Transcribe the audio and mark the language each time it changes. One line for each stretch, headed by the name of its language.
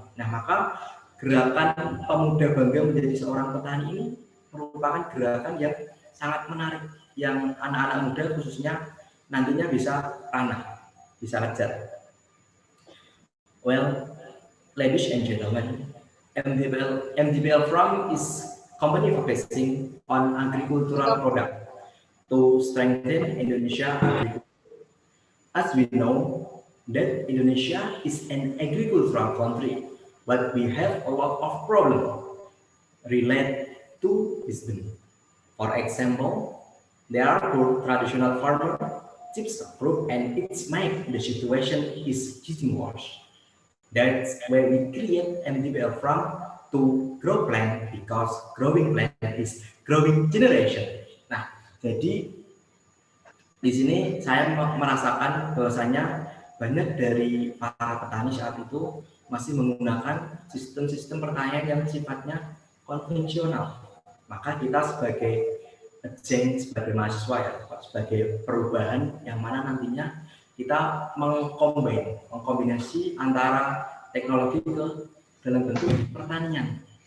Indonesian: Nah, maka gerakan pemuda bangga menjadi seorang petani ini merupakan gerakan yang sangat menarik, yang anak-anak muda khususnya nantinya bisa ranah, bisa kejar.
English: Well, ladies and gentlemen, MDBL Farm is company focusing on agricultural product to strengthen Indonesia agriculture. As we know that Indonesia is an agricultural country, but we have a lot of problems related to wisdom. For example, there are poor traditional farmer chips fruit and it's make the situation is getting worse. That's where we create MDBL Farm to grow plant because growing plant is growing generation.
Indonesian: Nah, jadi di sini saya merasakan bahwasanya banyak dari para petani saat itu masih menggunakan sistem-sistem pertanian yang sifatnya konvensional. Maka kita sebagai change, sebagai mahasiswa ya, sebagai perubahan yang mana nantinya kita mengkombinasi antara teknologi ke dalam bentuk pertanian.